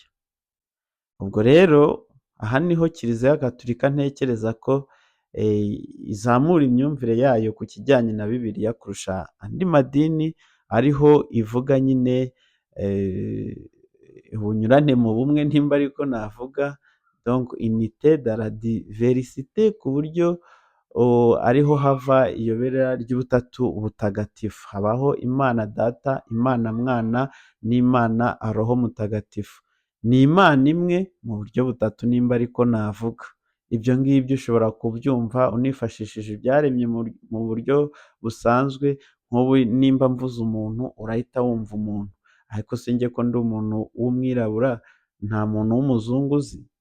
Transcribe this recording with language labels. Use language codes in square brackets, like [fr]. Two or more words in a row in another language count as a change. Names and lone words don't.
[rw] Ubwo rero aha niho Kiliziya Gatulika ntekereza ko izamura imyumvire yayo ku kijyanye na Bibiliya kurusha andi madini, ariho ivuga nyine ubunyurane mu bumwe nimba ariko navuga, [fr] donc unité dans la diversité, [rw] ku buryo ariho hava iyobera ry'ubutatu butagatifu. Habaho Imana Data, Imana Mwana n'Imana Roho Mutagatifu. Ni Imana imwe mu buryo butatu nimba ariko navuga. Ibyo ngibyo ushobora kubyumva unifashishije ibyaremye mu buryo busanzwe, nk'ubu nimba mvuze umuntu urahita wumva umuntu, ariko se njye ko ndi umuntu w'umwirabura nta muntu w'umuzungu uzi?